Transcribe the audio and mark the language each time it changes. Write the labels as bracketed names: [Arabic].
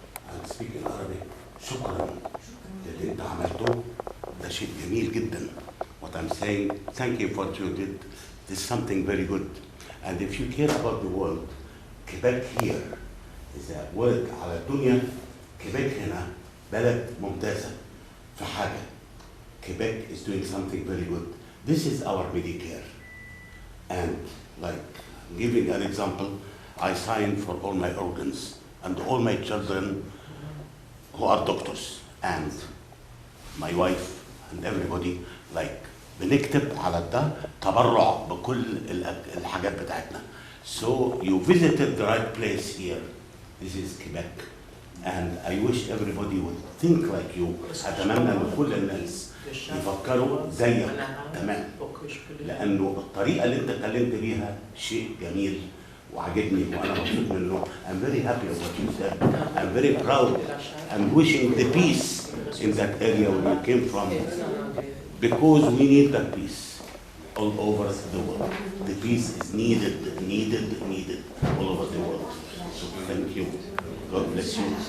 [English] I'll speak in Arabic. [Arabic] شكرا للي انت عملته، ده شيء جميل جدا. [English] What I'm saying, thank you for what you did. This is something very good. And if you care about the world, Quebec here is a word [Arabic] على الدنيا. Quebec هنا بلد ممتازة في حاجة. [English] Quebec is doing something very good. This is our Medicare. And like giving an example, I signed for all my organs and all my children who are doctors and my wife and everybody, like [Arabic] بنكتب على ده تبرع بكل الحاجات بتاعتنا. [English] So you visited the right place here. This is Quebec. And I wish everybody would think like you. [Arabic] أتمنى إن كل الناس يفكروا زيك تمام. لأنه الطريقة اللي أنت اتكلمت بيها شيء جميل وعجبني وأنا مبسوط منه. [English] I'm very happy with what you said. I'm very proud. I'm wishing the peace in that area where you came from. Because we need that peace all over the world. The peace is needed all over the world. So thank you. God bless you.